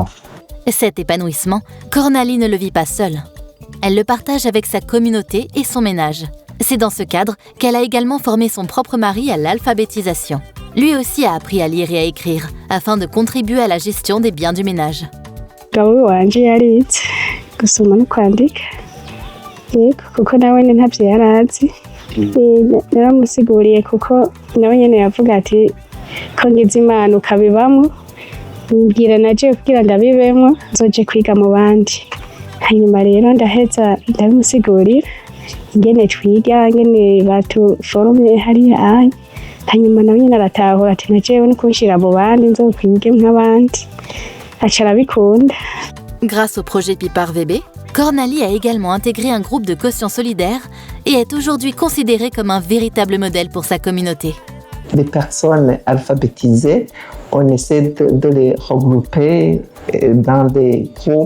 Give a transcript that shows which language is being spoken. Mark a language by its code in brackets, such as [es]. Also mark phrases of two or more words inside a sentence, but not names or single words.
[fr] Cet épanouissement, Cornalie ne le vit pas seule. Elle le partage avec sa communauté et son ménage. C'est dans ce cadre qu'elle a également formé son propre mari à l'alphabétisation. Lui aussi a appris à lire et à écrire afin de contribuer à la gestion des biens du ménage. [rn] Umugabo wanje yarize gusoma no kwandika, yego kuko nawe ntavyo yarazi. Naramusiguriye kuko nawe nyene yavuga ati ko ngize imana ukabibamwo mbwira naje kugira ndabibemwo nzoje kwiga mu bandi. Hanyuma rero ndaheza ndabimusigurira ingene twiga ingene batuforumye hariya anye. Hanyuma nawe nyene aratahura ati najewe no kunshira mu bandi nzokwige nk'abandi aca arabikunda. [fr] Grâce au projet Pipar VB, Cornalie a également intégré un groupe de caution solidaire et est aujourd'hui considérée comme un véritable modèle pour sa communauté. Les personnes alphabétisées, on essaie de les regrouper dans des groupes.